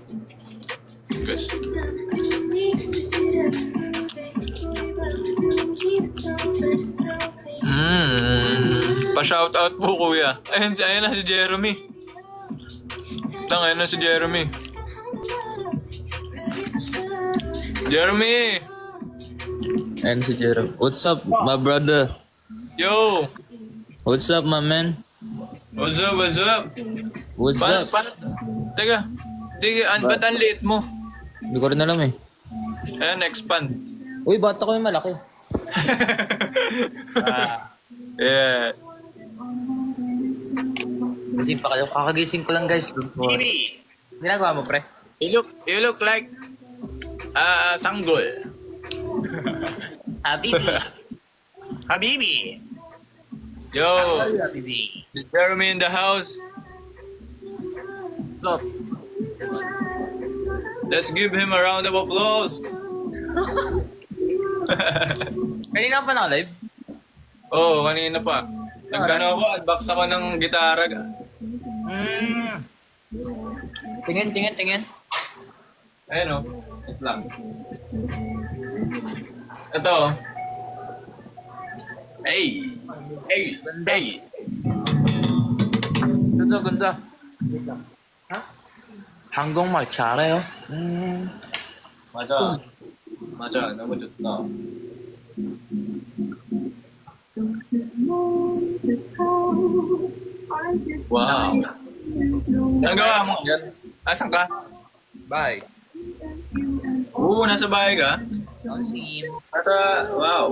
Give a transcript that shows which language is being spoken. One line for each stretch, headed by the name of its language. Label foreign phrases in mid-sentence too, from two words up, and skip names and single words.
Filipino: Guys. Pa-shoutout po kuya. Ayun na si Jeremy. Ayun na si Jeremy. Jeremy!
English: And si Jeremy. What's up, my brother? Yo! What's up, my man? What's up? What's up? What's up?
Filipino: Teka. Ba't ang liit mo? Hindi ko rin alam eh. Ayan, expand. Uy, bata ko yung malaki.
English: Yeah.
Filipino: Kasi pa kayo. Kakagising ko lang guys. Bibi! Ginagawa mo, pre?
English: You look like sanggol. Habibi. Habibi! Yo! Habibi. Is Jeremy in the house? Stop. Let's give him a round of applause.
Filipino: Kanina pa na-live? Oo, kanina pa. Nagkano ako, unbox ako ng gitara. Tingin. Ayun o. Ito lang. Ito.
English: Hey!
Filipino: Ganda. Ha?
Korean: 한국말 잘해요? 맞아. 너무 좋다. Wow.
Filipino: Ang gawa mo yan? Asan ka?
English: Bye.
Filipino: Oo, nasa bahay ka? Sim. Wow.